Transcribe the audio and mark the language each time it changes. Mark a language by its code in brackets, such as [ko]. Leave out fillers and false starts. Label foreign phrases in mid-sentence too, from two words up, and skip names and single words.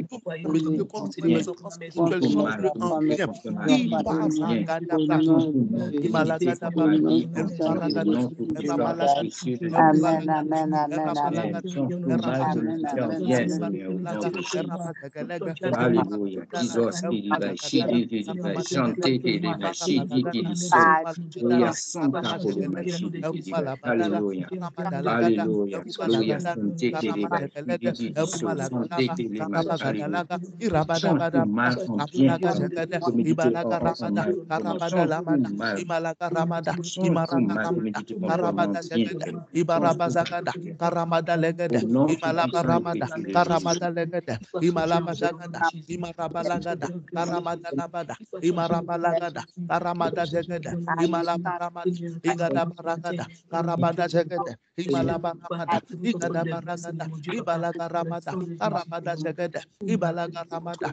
[fr] Tout mal prémédité contre mes enfants spirituels, contre mes change-le en enfants, mes bien. au nom de Jésus, au nom puissant de Jésus. Amen, amen, amen, amen. Amen, amen, amen. Alléluia. Jesus, Kiriba, Shidi, Kiriba, Chante, Kiriba, Shidi, Kiriso. Gloria Santa, Kiriba, Shidi, Kiriba. Alléluia. Alléluia. Gloria Sante, Kiriba, Shidi, Kiriso. Sante, Kiriba. Alléluia. Change tout mal en bien. Méditer en mal. Change tout mal. Change tout mal. Méditer contre moi en bien. Ibarabazagada, Karamada Legede, Imalabaramada, Karamada Legede, Imalabazagada, Imarabalagada, Karamada Labada, Imarabalagada, Karamada Zegede, Imalabaramada, Igada Baragada, Karabada Zegede, Imalabaramada, Igada Baragada, Ibalagaramada, Karabada Zegede, Ibalagaramada,